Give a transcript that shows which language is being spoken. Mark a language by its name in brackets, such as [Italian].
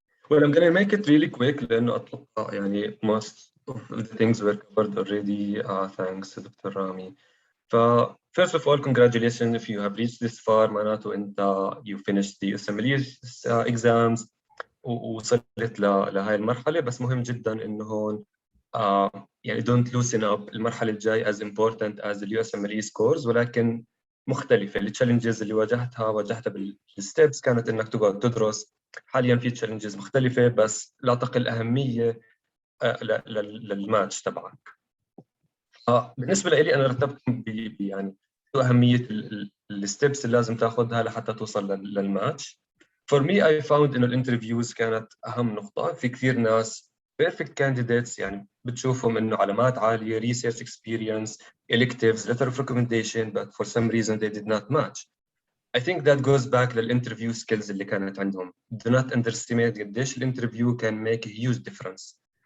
[English] Well, I'm gonna make it really quick [Arabic] لأنه أتوقع يعني [English] most of the things were covered already. Thanks to Dr. Rami. First of all, congratulations if you have reached this far. [Arabic] معناته أنت [English] you finished the USMLE exams [Arabic] ووصلت لهاي المرحلة. بس مهم جدا إنه هون يعني [English] don't loosen up. [Arabic] المرحلة الجاي [English] as important as the USMLE scores، [Arabic] ولكن مختلفة. التشالنجز اللي واجهتها بالستبس كانت إنك تقعد تدرس. حاليا في تشالنجز مختلفة بس لا تقل أهمية للماتش تبعك. بالنسبة لي أنا رتبت يعني شو أهمية الستبس اللي لازم تاخذها لحتى توصل للماتش. [English] For me I found [Arabic] إنه الانترفيوز كانت أهم نقطة. في كثير ناس [English] perfect candidates [Arabic] يعني بتشوفهم إنه علامات عالية [English] research experience electives letter of recommendation but for some reason they did not match. I think that goes back للinterview skills [Arabic] اللي كانت عندهم. [English] Do not underestimate [Arabic] قديش الانترفيو [English] can make a huge difference.